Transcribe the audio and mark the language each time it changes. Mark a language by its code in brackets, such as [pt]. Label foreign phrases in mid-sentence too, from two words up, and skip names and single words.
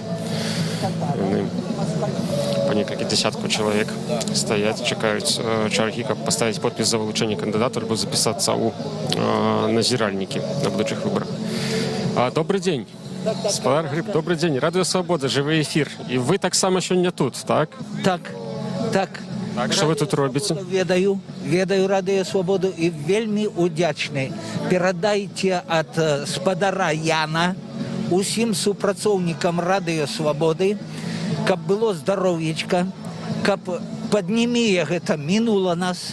[be] Яны па некалькі дзясяткаў чалавек стаяць, чакаюць чаргі, каб паставіць подпіс за вылучэнне кандыдата альбо запісацца ў назіральнікі на будучых выбарах. Добрый дзень. Спадар Гриб, добрый дзень. Радыё Свабода, жывы эфір. І вы таксама сёння тут, так? Так. [uk] Так, що ви тут робите? [be] Ведаю Радыё Свабоду і вельмі удзячны. Перадайце ад спадара Яна усім супрацоўнікам Радыё Свабоды, каб было здароўечка, каб паднімее гэта мінула нас.